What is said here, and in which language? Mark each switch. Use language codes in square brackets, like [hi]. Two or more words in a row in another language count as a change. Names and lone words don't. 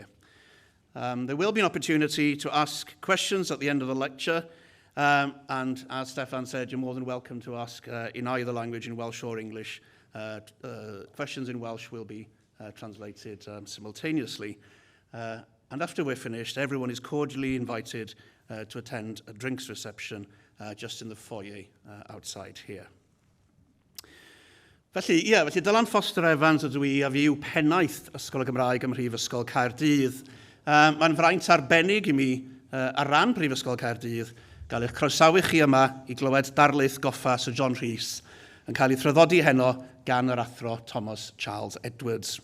[en] There will be an opportunity to ask questions at the end of the lecture, and as Stefan said, you're more than welcome to ask in either language, in Welsh or English. Questions in Welsh will be translated simultaneously. And after we're finished, everyone is cordially invited to attend a drinks reception just in the foyer outside here. [cy] Felly, Dylan Foster Evans ydw i, a fi yw pennaeth Ysgol y Gymraeg ym Mhrifysgol Caerdydd. Mae'n fraint arbennig i mi ar ran Prifysgol Caerdydd gael eich croesawu chi yma i glywed darlith goffa Sir John Rhys yn cael ei thraddodi heno gan yr athro Thomas Charles Edwards.